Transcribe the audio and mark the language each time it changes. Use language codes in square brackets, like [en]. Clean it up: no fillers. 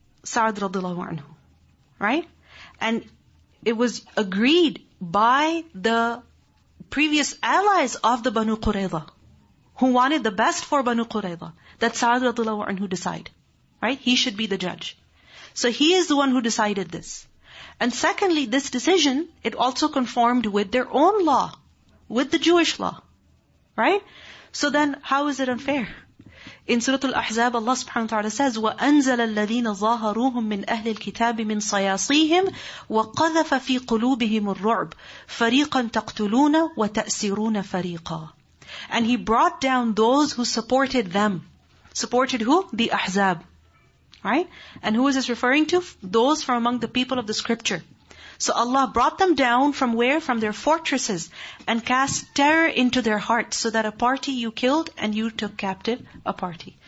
[en] Sa'd radhiyallahu anhu. Right? And it was agreed by the previous allies of the Banu Qurayza, who wanted the best for Banu Qurayza, that Sa'd radhiyallahu anhu decide. Right? He should be the judge. So he is the one who decided this. And secondly, this decision, it also conformed with their own law, with the Jewish law. Right? So then, how is it unfair? In Surah Al-Ahzab, Allah subhanahu wa ta'ala says, [ar] وَأَنزَلَ الَّذِينَ ظَاهَرُوهُم مِّنْ أَهْلِ الْكِتَابِ مِنْ صَيَاصِيهِمْ وَقَذَفَ فِي قُلُوبِهِمُ الرُّعْبِ فَرِيقًا تَقْتُلُونَ وَتَأْسِرُونَ فَرِيقًا. [en] And He brought down those who supported them. Supported who? The Ahzab. Right? And who is this referring to? Those from among the people of the scripture. So Allah brought them down from where? From their fortresses, and cast terror into their hearts, so that a party you killed and you took captive a party.